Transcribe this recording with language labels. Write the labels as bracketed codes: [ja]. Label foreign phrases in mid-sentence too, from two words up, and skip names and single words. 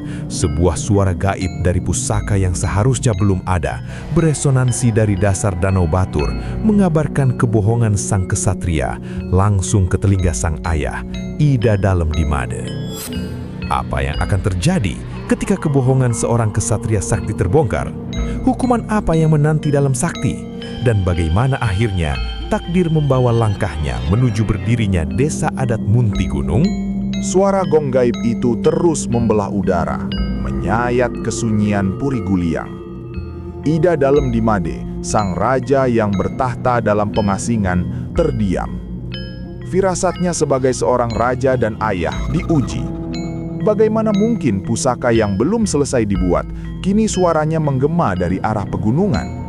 [id] Sebuah suara gaib dari pusaka yang seharusnya belum ada, beresonansi dari dasar Danau Batur, mengabarkan kebohongan sang kesatria, langsung ke telinga sang ayah, Ida Dalam Dimade. Apa yang akan terjadi ketika kebohongan seorang kesatria sakti terbongkar? Hukuman apa yang menanti Dalam Sakti? Dan bagaimana akhirnya takdir membawa langkahnya menuju berdirinya desa adat Munti Gunung? Suara gong gaib itu terus membelah udara, menyayat kesunyian Puri Guliang. Ida Dalam Dimade, sang raja yang bertahta dalam pengasingan, terdiam. Firasatnya sebagai seorang raja dan ayah diuji. Bagaimana mungkin pusaka yang belum selesai dibuat, kini suaranya menggema dari arah pegunungan?